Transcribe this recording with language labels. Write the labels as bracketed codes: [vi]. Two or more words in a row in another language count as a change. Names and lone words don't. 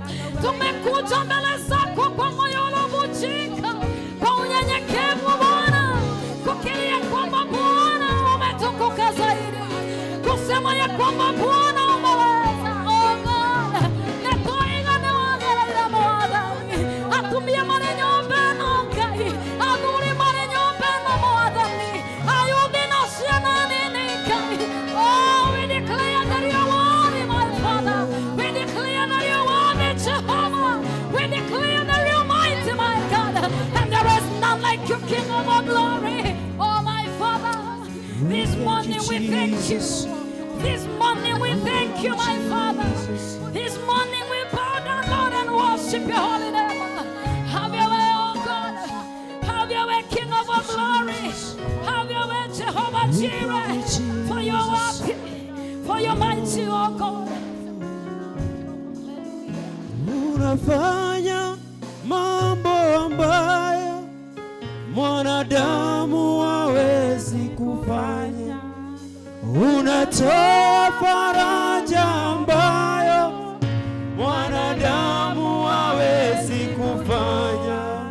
[sw] Tumekuja mbele zako kwa moyo uliovunjika, kwa unyenyekevu Bwana, kukiria kwamba Bwana umetukuka. kusema ya kwamba Bwana umeweza. [en] Oh God, [ki] netoigane wagerera mwathani, atumia marĩ nyũmba ĩno Ngai, athuri marĩ nyũmba ĩno mwathani, ayuthi na ciana nini Ngai. [en] Oh, we declare that you are worthy, my Father. We declare that you are worthy, Jehovah. We declare that you are mighty, my God, and there is none like you, King of all glory. Oh, my Father, this morning we thank you. This morning we thank you, my Father. This morning we bow down, Lord, and worship your holy name. Have your way, oh God. Have your way, King of all glory. Have your way, Jehovah Jireh. For your worthy, for your mighty, oh God. [sw] Unafanya mambo ambayo mwanadamu hawezi kufanya. Unatoa faraja ambayo mwanadamu hawezi kufanya.